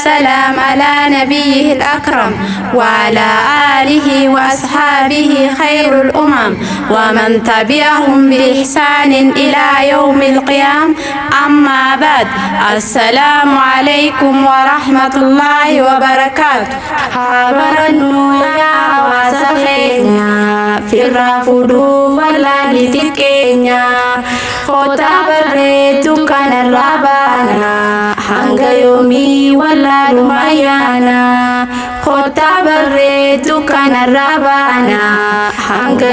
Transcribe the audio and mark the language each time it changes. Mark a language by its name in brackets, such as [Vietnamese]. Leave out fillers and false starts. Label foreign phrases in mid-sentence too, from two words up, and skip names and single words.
[Arabic] السلام على نبيه الأكرم وعلى آله وأصحابه خير الأمم ومن تبعهم بإحسان إلى يوم القيام. أما بعد، السلام عليكم ورحمة الله وبركاته. [Oromo] Habarannu ya hawaasa keenya firraa fuudhuu wallaaliti keenya kootaa barreetu kanarraa baana hanga yoomii wallaaluma ayyaana kootaa barreetu kanarraa baana hanga